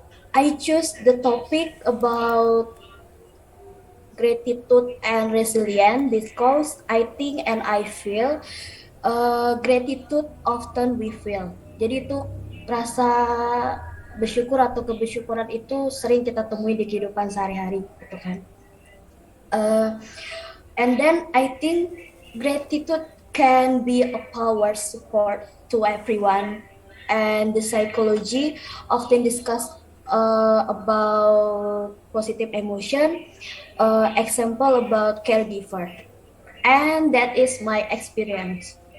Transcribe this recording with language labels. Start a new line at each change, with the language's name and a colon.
English: I choose the topic about gratitude and resilience because I think and I feel gratitude often we feel.
Indonesian: Jadi itu rasa bersyukur atau kebersyukuran itu sering kita temui di kehidupan sehari-hari, gitu kan.
English: And then I think gratitude can be a power support to everyone, and the psychology often discuss about positive emotion. Example about caregiver, and that is my experience.